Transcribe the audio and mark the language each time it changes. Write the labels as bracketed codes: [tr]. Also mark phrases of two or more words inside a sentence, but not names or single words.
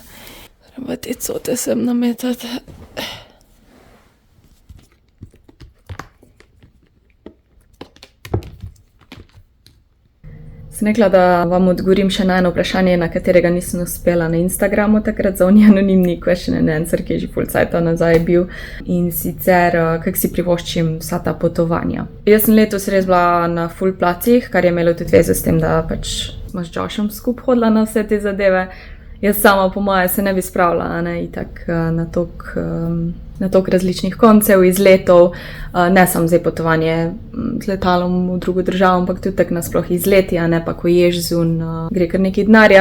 [sl] Treba te cote sem nametati. Sem rekla, da vam odgovorim še na eno vprašanje, na katerega nisem uspela na Instagramu takrat, za oni anonimni [en] question and answer, [sl] ki je že ful cajta nazaj bil. In sicer, kako si privoščim vsa ta potovanja. Jaz sem letos res bila na ful placih, kar je imelo tudi veze s tem, da pač smo z Joshom skupaj hodila na vse te zadeve. Jaz sama po moje se ne bi spravila, itak na toliko različnih koncev, izletov, ne samo zdaj potovanje z letalom v drugo državo, ampak tudi tako nasploh izleti, ne pa ko ješ zun, gre kar nekaj denarja.